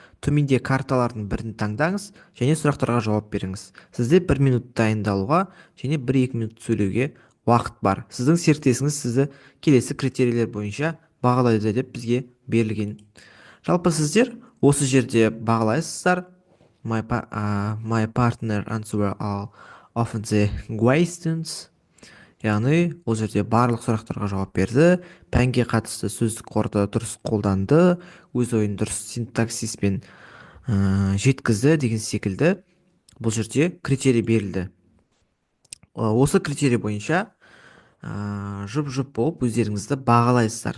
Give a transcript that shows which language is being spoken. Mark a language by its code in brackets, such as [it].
[kk] Төменде карталардың бірін таңдаңыз және сұрақтарға жауап беріңіз. Сізде 1 минут дайындалуға және 1-2 минут сөйлеуге уақыт бар. Сіздің серіктесіңіз сізді келесі критерийлер бойынша бағалайды деп бізге берілген. Жалпы сіздер осы жерде бағалайсыздар. [en] My partner answer all of the questions. [kk] Яғни ол жерде барлық сұрақтарға жауап берді, пәнге қатысты сөздік қорды дұрыс қолданды, өз ойын дұрыс синтаксиспен жеткізді деген секілді бұл жерде критерий берілді. Осы критерий бойынша жұп-жұп болып өздеріңізді бағалайсыздар.